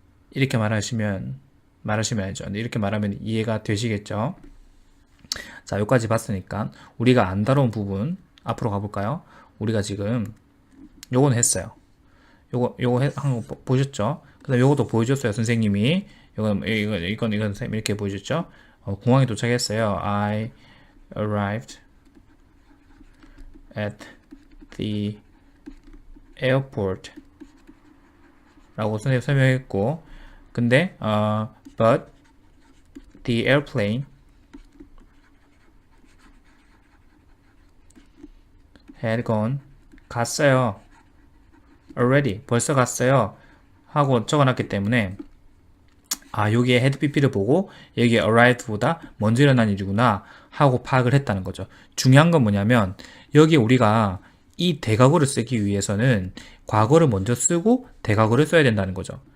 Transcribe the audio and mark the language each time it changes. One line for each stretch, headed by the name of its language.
Korean: 이렇게 말하시면 알죠. 이렇게 말하면 이해가 되시겠죠? 자, 여기까지 봤으니까 우리가 안 다룬 부분 앞으로 가볼까요? 우리가 지금 요거는 했어요. 요거 한거 보셨죠? 그 다음에 요것도 보여줬어요, 선생님이. 이건 선생님 이렇게 보여줬죠? 공항에 도착했어요.
English: I arrived at the airport
Korean: 라고 선생님 설명했고, 근데
English: but the airplane had gone
Korean: 갔어요. already 벌써 갔어요 하고 적어놨기 때문에 여기에 had pp를 보고 여기에 arrived보다 먼저 일어난 일이구나 하고 파악을 했다는 거죠. 중요한 건 뭐냐면 여기 우리가 이 대과거를 쓰기 위해서는 과거를 먼저 쓰고 대과거를 써야 된다는 거죠.